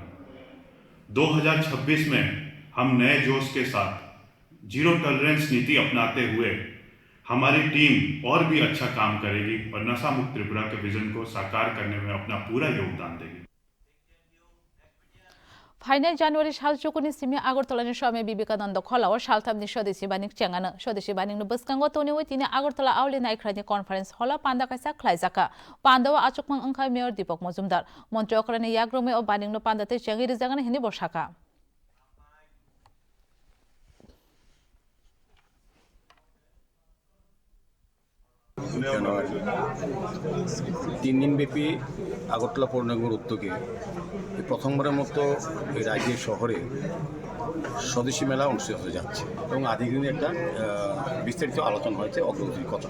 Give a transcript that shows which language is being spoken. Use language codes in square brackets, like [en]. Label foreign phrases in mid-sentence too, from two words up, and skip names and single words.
[hi] 2026 में हम नए जोश के साथ जीरो टॉलरेंस नीति अपनाते हुए हमारी टीम और भी अच्छा काम करेगी और नशा मुक्त त्रिपुरा के विजन को साकार करने में अपना पूरा योगदान देगी। [trp] फाइनल जानुवारी साल चुकुनि सिमी आगरतलानि स्वामी विवेकानंद खलाव सालथामनि स्वदेशी बानिक चेंगानो स्वदेशी बानिकनो बसकांगो तोनिवै तिनि आगरतला आवले नायख्रानि कन्फरेन्स हला पान्दा कायसा ख्लाइजाका पान्दावा आचुकमां अंखाय मेयर दीपक मजुमदार मन्त्री अकरानि याग्रोमे ओ बानिकनो पान्दाते चेंगि रिजागानो हिनि बसाका [bn] জানুয়ারি 3 দিনব্যাপী আগরতলা পৌর নিগমের উদ্যোগে প্রথমবারের মতো এই রাজ্যের শহরে স্বদেশী মেলা অনুষ্ঠিত হতে যাচ্ছে এবং আধিকারিক একটা বিস্তারিত আলোচনা হয়েছে অগ্রগতি কতটা।